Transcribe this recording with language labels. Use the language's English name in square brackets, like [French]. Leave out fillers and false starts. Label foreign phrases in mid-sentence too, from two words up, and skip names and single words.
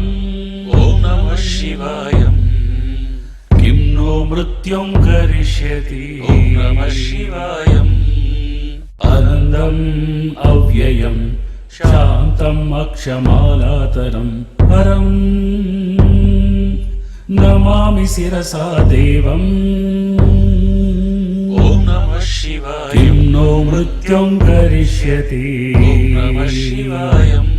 [Sanskrit] ओम् नम शिवायम्। किं नो मृत्युं करिष्यति. ओम् नम शिवायम्. अनन्तम् अव्ययम् शान्तम् अक्षमालाधरम् परम् नमामि शिरसा देवम् ॐ नमः शिवाय किं नो मृत्युं करिष्यति ॐ नमः शिवाय